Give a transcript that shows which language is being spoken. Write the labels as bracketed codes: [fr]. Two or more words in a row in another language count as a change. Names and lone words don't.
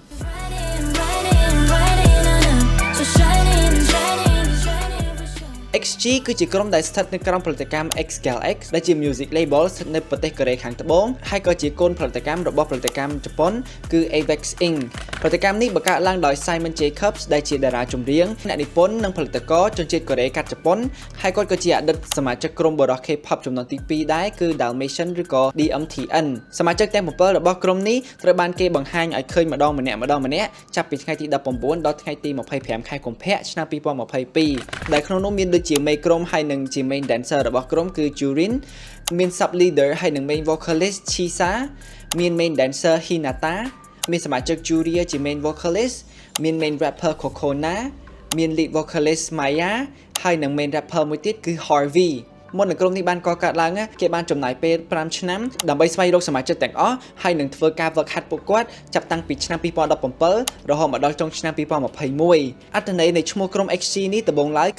[km] XG គឺជាក្រុមដែលស្ថិតនៅក្រោមផលិតកម្ម X-Gal X ដែលជា [en] music label [km] ស្ថិតនៅប្រទេសកូរ៉េខាងត្បូងហើយក៏ជាកូនផលិតកម្មរបស់ផលិតកម្មជប៉ុនគឺ Avex Inc ផលិតកម្មនេះបង្កើតឡើងដោយ Simon Jacobs ដែលជាតារាចម្រៀងអ្នកនិពន្ធនិងផលិតករជនជាតិកូរ៉េកាត់ជប៉ុនហើយគាត់ក៏ជាអតីតសមាជិកក្រុមបរិះ K-pop ចំនួនទី2ដែរគឺ Dalmatian ឬក៏ DMTN សមាជិកទាំង7របស់ក្រុមនេះ ត្រូវបានគេបង្ហាញឲ្យឃើញម្ដងម្នាក់ចាប់ពីថ្ងៃទី19ដល់ថ្ងៃទី25ខែកុម្ភៈឆ្នាំ2022ដែលក្នុងនោះមានជា main ក្រុមហើយនិងជា [en] main dancer [km] របស់ក្រុមគឺ Jurin មាន [en] sub leader [km] ហើយនិង [en] main vocalist [km] Chisa មាន [en] main dancer [km] Hinata មានសមាជិក Juria ជា [en] main vocalist [km] មាន [en] main rapper [km] Kokona មាន [en] lead vocalist [km] Maya ហើយនិង main rapper មួយទៀតគឺ Harveyមុននឹងក្រុមនេះបានកកើតឡើងគេបានចំណាយពេល5ឆ្នាំដើម្បីស្វែងរកសមាជិកទាំងអស់ហើយនឹងធ្វើការហ្វឹកហាត់ពួកគាត់ចាប់តាំងពីឆ្នាំ2017រហូតមកដល់ចុងឆ្នាំ2021អត្ថន័យនៃឈ្មោះក្រុម XG នេះដំបូងឡើយ